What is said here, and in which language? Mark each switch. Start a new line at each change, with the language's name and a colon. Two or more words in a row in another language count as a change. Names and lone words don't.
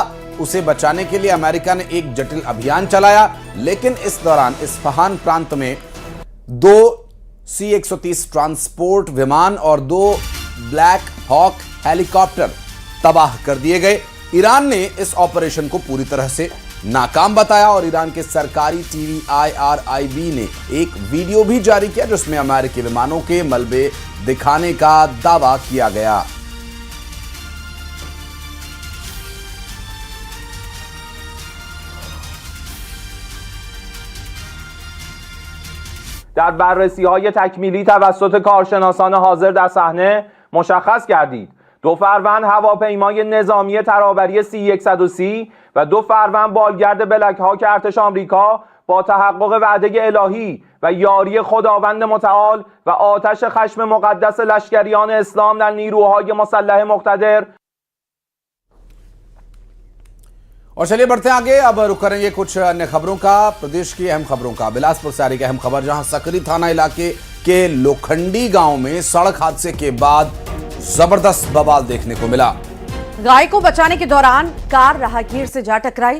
Hindi: उसे बचाने के लिए अमेरिका ने एक जटिल अभियान चलाया, लेकिन इस दौरान इस्फहान प्रांत में 2 C-130 ट्रांसपोर्ट विमान और 2 ब्लैक हॉक हेलीकॉप्टर तबाह कर दिए गए। ईरान ने इस ऑपरेशन को पूरी तरह से नाकाम बताया और ईरान के सरकारी टीवी IRIB ने एक वीडियो भी जारी किया, जिसमें अमेरिकी विमानों के मलबे दिखाने का दावा किया गया।
Persian: در بررسی‌های تکمیلی توسط کارشناسان حاضر در صحنه مشخص گردید 2 فروند هواپیمای نظامی ترابری C-130 و 2 فروند بالگرد بلک هاک ارتش آمریکا با تحقق وعده الهی و یاری خداوند متعال و آتش خشم مقدس لشکریان اسلام در نیروهای مسلح مقتدر.
Hindi: और चलिए बढ़ते हैं आगे। अब रुक करेंगे कुछ अन्य खबरों का, प्रदेश की अहम खबरों का। बिलासपुर से आ रही अहम खबर, जहां सकरी थाना इलाके के लोखंडी गांव में सड़क हादसे के बाद जबरदस्त बवाल देखने को मिला। गाय को बचाने के दौरान कार राहगीर से जा टकराई।